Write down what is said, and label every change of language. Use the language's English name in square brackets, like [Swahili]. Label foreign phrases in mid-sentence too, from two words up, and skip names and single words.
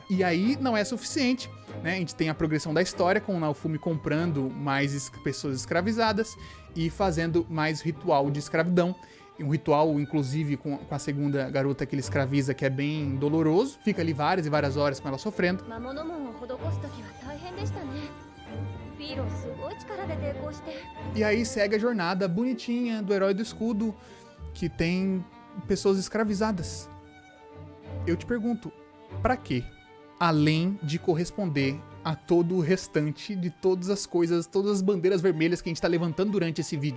[Portuguese] E aí não é suficiente, né? A gente tem a progressão da história com o Naofumi comprando mais pessoas escravizadas e fazendo mais ritual de escravidão. E um ritual, inclusive, com a segunda garota que ele escraviza, que é bem doloroso. Fica ali várias e várias horas com ela sofrendo. [Japanese] 魔物門を施すときは大変でしたね。フィーロンすごい力で抵抗して。 [Portuguese] E aí segue a jornada bonitinha do herói do escudo, que tem pessoas escravizadas. Eu te pergunto, pra quê? Além de corresponder a todo o restante de todas as coisas, todas as bandeiras vermelhas que a gente tá levantando durante esse vídeo.